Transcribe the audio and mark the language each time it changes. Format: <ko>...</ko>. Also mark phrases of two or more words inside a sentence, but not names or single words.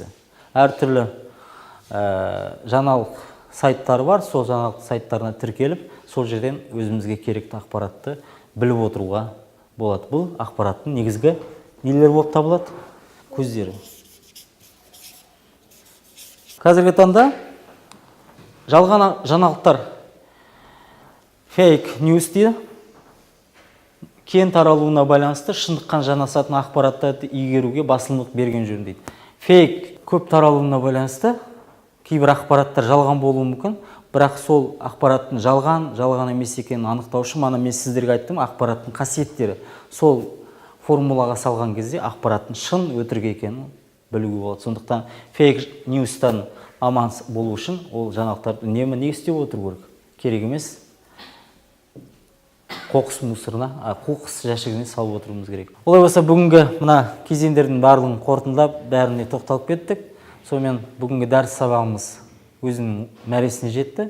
<kk>Әртүрлі жаңалық сайттары бар, сол жаңалық сайттарына тіркеліп, сол жерден өзімізге керекті ақпаратты біліп отыруға болады. Бұл ақпараттың негізгі нелер болып табылады? Көздері. Қазіргі таңда жалған жаңалықтар,</kk> <en>fake news</en> <kk>дейді, кең таралуына байланысты шындыққа жанасатын ақпараттарды игеруге басымдық берген жөн дейді. Fake көп таралуына байланысты кейбір ақпараттар жалған болуы мүмкін, бірақ сол ақпараттың жалған емес екенін анықтау үшін мана мен сіздерге айттым, ақпараттың қасиеттері. Сол формулаға салған кезде ақпараттың шын өтірік екенін білуге болады. Сондықтан</kk> <en>fake newстан</en> <kk>аман болу үшін ол жаңалықтарды не істеп отыру керек? Керек емес. Қоқыс мусорына, қоқыс жәшігіне салып отыруымыз керек. Олай болса, бүгінгі мына кезеңдердің барлығын қорытындылап, бәріне тоқталып кеттік. Сонымен бүгінгі дәріс сабағымыз өзінің мәресіне жетті.</kk>